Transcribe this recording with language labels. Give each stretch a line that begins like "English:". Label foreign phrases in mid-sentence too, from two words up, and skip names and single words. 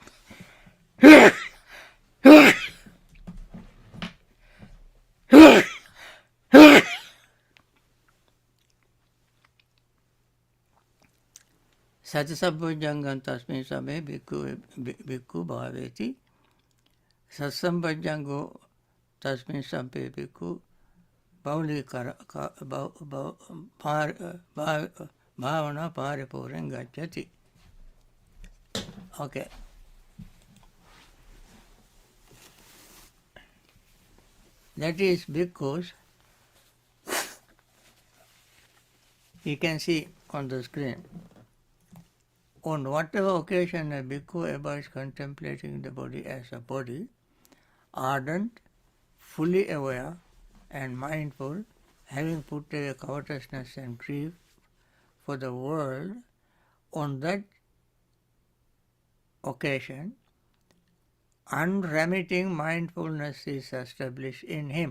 Pali: Satisambhujjangam tasmin same bhikkhu bhaveti. Satsambhujjango tasmin sampe bhikkhu bhavani bhavana paripuram gacchati.
English: Okay. That is bhikkhus. You can see on the screen. On whatever occasion a bhikkhu abides contemplating the body as a body, ardent, fully aware and mindful, having put away covetousness and grief for the world, on that occasion, unremitting mindfulness is established in him.